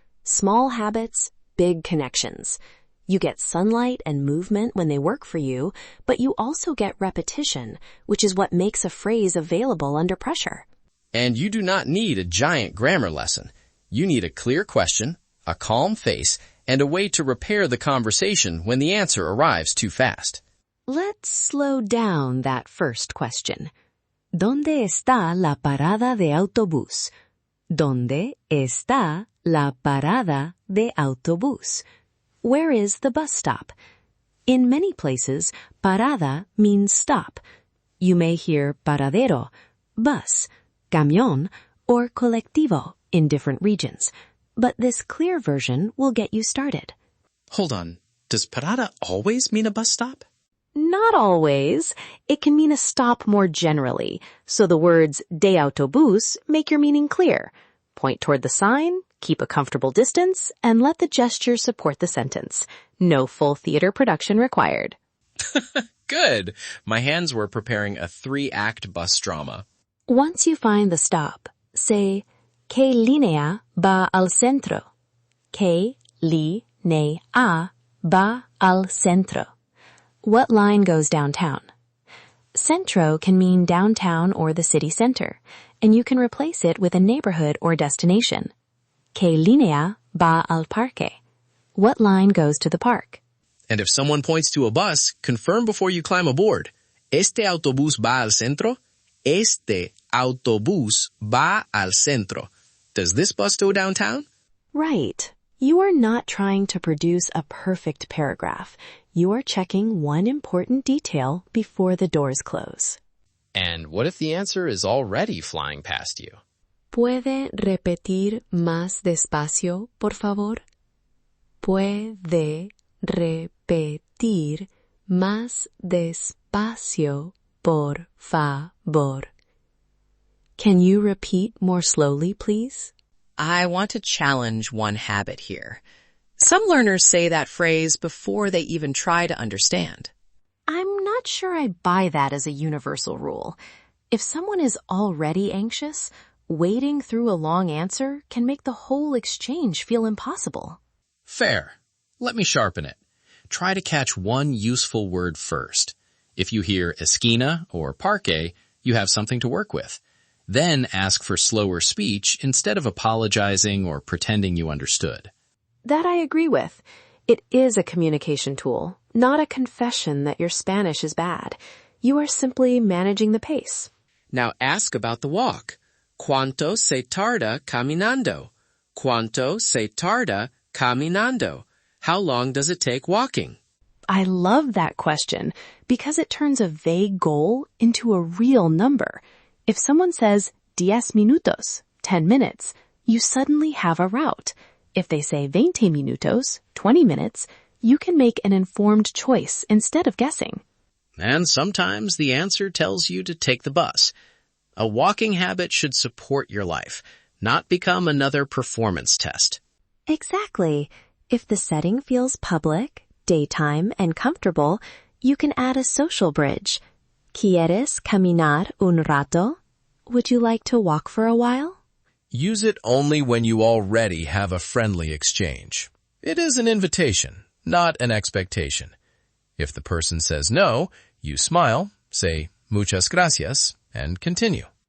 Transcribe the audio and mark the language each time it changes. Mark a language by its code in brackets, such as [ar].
[en] Small habits, big connections. You get sunlight and movement when they work for you, but you also get repetition, which is what makes a phrase available under pressure. And you do not need a giant grammar lesson. You need a clear question, a calm face, and a way to repair the conversation when the answer arrives too fast. Let's slow down that first question. [es] ¿Dónde está la parada de autobús? ¿Dónde está la parada de autobús? [en] Where is the bus stop? In many places, parada means stop. You may hear paradero, bus, camión, or colectivo in different regions, but this clear version will get you started. Hold on. Does parada always mean a bus stop? Not always. It can mean a stop more generally, so the words de autobús make your meaning clear. Point toward the sign, keep a comfortable distance, and let the gesture support the sentence. No full theater production required. Good. My hands were preparing a 3-act bus drama. Once you find the stop, say, [es] ¿Qué línea va al centro? ¿Qué línea va al centro? [en] What line goes downtown? Centro can mean downtown or the city center, and you can replace it with a neighborhood or destination. [es] ¿Qué línea va al parque? [en] What line goes to the park? And if someone points to a bus, confirm before you climb aboard. [es] ¿Este autobús va al centro? Este autobús va al centro. [en] Does this bus go downtown? Right. You are not trying to produce a perfect paragraph. You are checking one important detail before the doors close. And what if the answer is already flying past you? [es] ¿Puede repetir más despacio, por favor? ¿Puede repetir más despacio, por favor? [en] Can you repeat more slowly, please? I want to challenge one habit here. Some learners say that phrase before they even try to understand. I'm not sure I buy that as a universal rule. If someone is already anxious, wading through a long answer can make the whole exchange feel impossible. Fair. Let me sharpen it. Try to catch one useful word first. If you hear esquina or parque, you have something to work with. Then ask for slower speech instead of apologizing or pretending you understood. That I agree with. It is a communication tool, not a confession that your Spanish is bad. You are simply managing the pace. Now ask about the walk. [es] ¿Cuánto se tarda caminando? ¿Cuánto se tarda caminando? [en] How long does it take walking? I love that question because it turns a vague goal into a real number. If someone says 10 minutos, 10 minutes, you suddenly have a route. If they say 20 minutos, 20 minutes, you can make an informed choice instead of guessing. And sometimes the answer tells you to take the bus. A walking habit should support your life, not become another performance test. Exactly. If the setting feels public, daytime, and comfortable, you can add a social bridge. [es] ¿Quieres caminar un rato? [en] Would you like to walk for a while? Use it only when you already have a friendly exchange. It is an invitation, not an expectation. If the person says no, you smile, say [es] muchas gracias, [en] and continue.